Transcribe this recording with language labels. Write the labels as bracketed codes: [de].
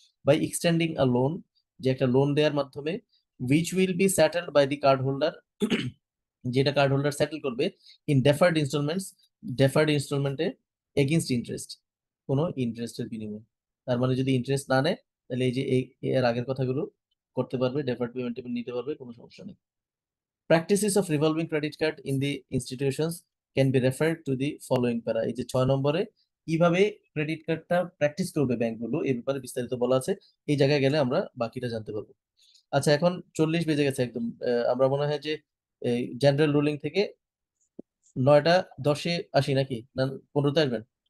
[en] by extending a loan, [bn] যে একটা loan দেওয়ার মাধ্যমে, [en] which will be settled by the card holder, [bn] যেটা কার্ড হোল্ডার সেটেল করবে [en] in deferred instalments, deferred ইনস্টলমেন্টে against interest, [bn] কোনো ইন্টারেস্টের বিনিময়ে। তার মানে যদি ইন্টারেস্ট না নেয় তাহলে এই যে এর আগের কথাগুলো করতে পারবে, ডেফার্ড পেমেন্ট নিতে পারবে, কোনো সমস্যা নেই। [en] Practices of revolving credit card in the institutions can be referred to the following para। [bn] এই যে 6 নম্বরে কিভাবে ক্রেডিট কার্ডটা প্র্যাকটিস করবে ব্যাংকগুলো, এই ব্যাপারে বিস্তারিত বলা আছে। এই জায়গায় গেলে আমরা বাকিটা জানতে পারবো। আচ্ছা, এখন 40 বেজে গেছে একদম। আমরা মনে হয় যে এই জেনারেল রুলিং থেকে 9টা 10-এ আসি নাকি, না 15-তে আসবেন?